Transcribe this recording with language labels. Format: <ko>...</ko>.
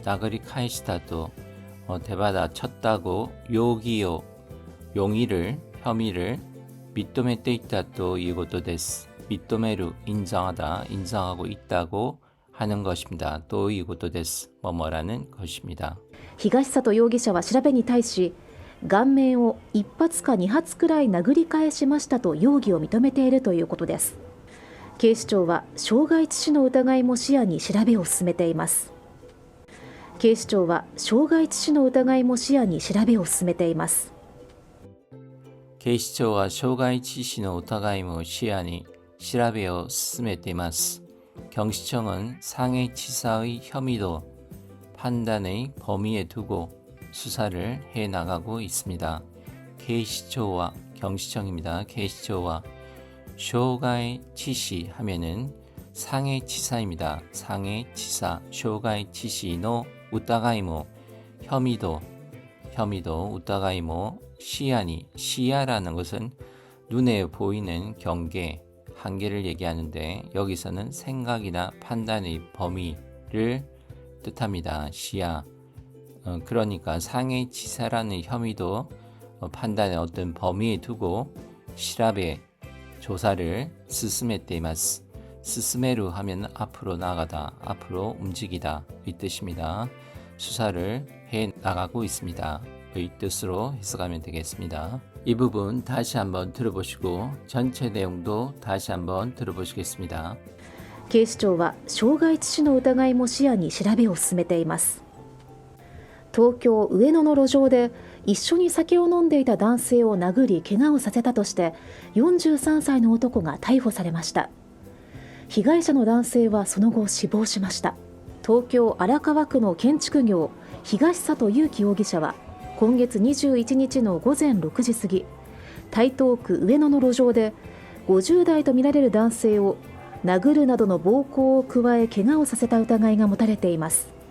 <ko>나그리 카이시다 또 대받아 쳤다고 요기요 용의를 혐의를 미토메 때 있다 또 이것도 데스 미토메루 인정하다 인정하고 있다고 하는 것입니다. 또 이것도 데스 뭐뭐라는 것입니다.</ko> <ja>東里容疑者は調べに対し、顔面を1発か2発くらい殴り返しましたと容疑を認めているということです。警視庁は傷害致死の疑いも視野に調べを進めています。警視庁は傷害致死の疑いも視野に調べを進めています。警視庁は傷害致死の疑いも視野に調べを進めています。</ja> <ko>경시청은 상해치사의 혐의도 판단의 범위에 두고 수사를 해나가고 있습니다. 警視庁와 경시청입니다. 警視庁와 쇼가이치시 하면은 상해치사입니다. 상해치사, 쇼가이치시의 우타가이모 혐의도 우타가이모 시야라는 것은 눈에 보이는 경계 한계를 얘기하는데 여기서는 생각이나 판단의 범위를 뜻합니다. 시야. 그러니까 상해치사라는 혐의도 판단의 어떤 범위에 두고 시라베 조사를 스스메테이마스. 스스메루 하면 앞으로 나가다, 앞으로 움직이다 이 뜻입니다. 수사를 해 나가고 있습니다. 이 뜻으로 해석하면 되겠습니다. 이 부분 다시 한번 들어보시고 전체 내용도 다시 한번 들어보시겠습니다.</ko> <ja>警視庁は傷害致死の疑いも視野に調べを進めています。東京上野の路上で一緒に酒を飲んでいた男性を殴り怪我をさせたとして43歳の男が逮捕されました。被害者の男性はその後死亡しました。東京荒川区の建築業東里優樹容疑者は今月21日の午前6時過ぎ、台東区上野の路上で50代とみられる男性を殴るなどの暴行を加え怪我をさせた疑いが持たれています。</ja>